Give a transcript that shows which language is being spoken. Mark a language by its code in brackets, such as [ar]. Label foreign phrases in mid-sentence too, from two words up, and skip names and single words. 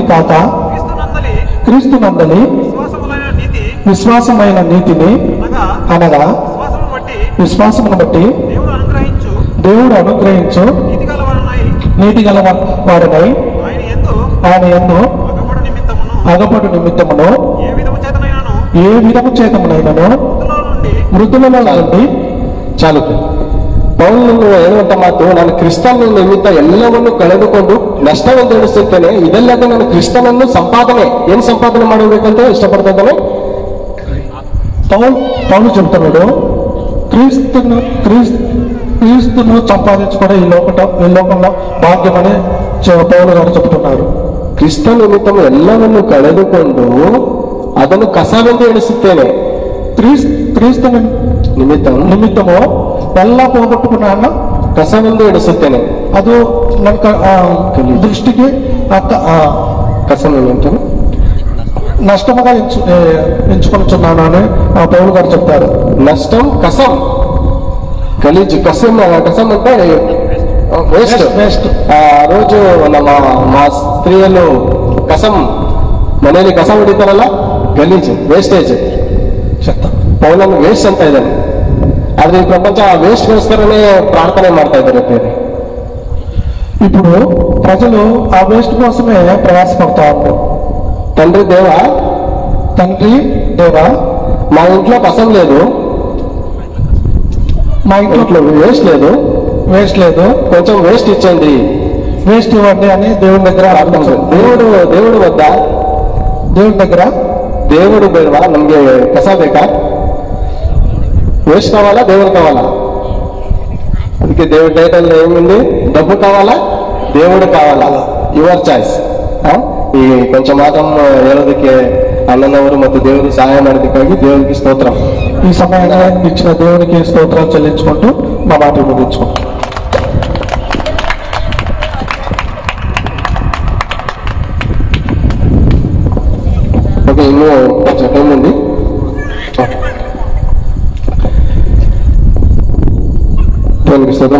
[te] కాక క్రీస్తునందలి విశ్వాసమైన నీతిని అనగా విశ్వాసమును బట్టి దేవుడు అనుగ్రహించు నీతి గల వాడనై ఆయన యందు అగపడు నిమిత్తమును ఏ విధము చేతమునైనను మృతులలో నుండి. చాలు. [kn] ಪೌಲನು ಹೇಳುವಂತ ಮಾತು, ನಾನು ಕ್ರಿಸ್ತನ ನಿಮಿತ್ತ ಎಲ್ಲವನ್ನು ಕಳೆದುಕೊಂಡು ನಷ್ಟವೆಂದು ಎಣಿಸುತ್ತೇನೆ, ಇದಲ್ಲದೆ ನಾನು ಕ್ರಿಸ್ತನನ್ನು ಏನ್ ಸಂಪಾದನೆ ಮಾಡಬೇಕಂತ ಇಷ್ಟಪಡ್ತಾ ಇದ್ದಾನೆ. [te] పౌలు చెబుతున్నాడు, క్రీస్తును సంపాదించుకోవడం ఈ లోకంలో భాగ్యమని పౌలు గారు చెబుతున్నారు. [kn] ಕ್ರಿಸ್ತ ನಿಮಿತ್ತము ಎಲ್ಲವನ್ನು ಕಳೆದುಕೊಂಡು ಅದನ್ನು ಕಸವೆಂದು ಎಣಿಸುತ್ತೇನೆ. [te] క్రీస్తు నిమిత్తము ಎಲ್ಲ పోగొట్టుకున్నాను [kn] ಕಸವೆಂದು ಎಣಿಸುತ್ತೇನೆ. ಅದು ನನ್ನ దృష్టికి [te] కసము నష్టముగా ఎంచుకొనిచున్నాను అని పౌలు గారు చెప్తారు. నష్టం కసం, గలీజ్. కసం అంటే ವೇಸ್ಟ್. [kn] ಆ [te] రోజు మా [kn] ಸ್ತ್ರೀಯರು ಕಸಂ ಮನೆಯಲ್ಲಿ ಕಸ ಹೊಡಿತಾರಲ್ಲ, ಗಲೀಜ್, ವೇಸ್ಟೇಜ್. ಪೌಲನು ವೇಸ್ಟ್ ಅಂತ ಇದ್ದಾನೆ. ಆದ್ರೆ ಈ ಪ್ರಪಂಚ ಆ ವೇಸ್ಟ್ಗೋಸ್ಕರನೇ ಪ್ರಾರ್ಥನೆ ಮಾಡ್ತಾ ಇದ್ದಾರೆ. [te] ఇప్పుడు ప్రజలు ఆ వేస్ట్ కోసమే ప్రయాసపడతా ఉంటారు. తండ్రి దేవా మా ఇంట్లో కసం లేదు, మా ఇంట్లో వేస్ట్ లేదు, కొంచెం వేస్ట్ ఇచ్చండి, వేస్ట్ ఇవ్వండి అని దేవుని దగ్గర దేవుడు వద్ద దేవుడు ಬೇಡವಾ? [kn] ನಮ್ಗೆ ಕಸ ಬೇಕಾ? [te] వేస్ట్ కావాలా, దేవుడు కావాలా? ಅದಕ್ಕೆ దేవుడి టైటల్ ఏముంది? డబ్బు కావాలా, దేవుడు కావాలా? [en] your choice. [kn] ಈ ಕೊಂಚ ಮಾತಂ ಹೇಳೋದಕ್ಕೆ ಅಣ್ಣನವರು ಮತ್ತು ದೇವರು ಸಹಾಯ ಮಾಡೋದಕ್ಕಾಗಿ [te] దేవునికి స్తోత్రం. ఈ సమయంలో ఇచ్చిన దేవునికి స్తోత్రాలు చెల్లించుకుంటూ మా మాటలు ముగించుకుంటాం. ఓకే, ಇನ್ನೂ కొంచెం టైం ఉంది. దేవునికి స్తోత్రం.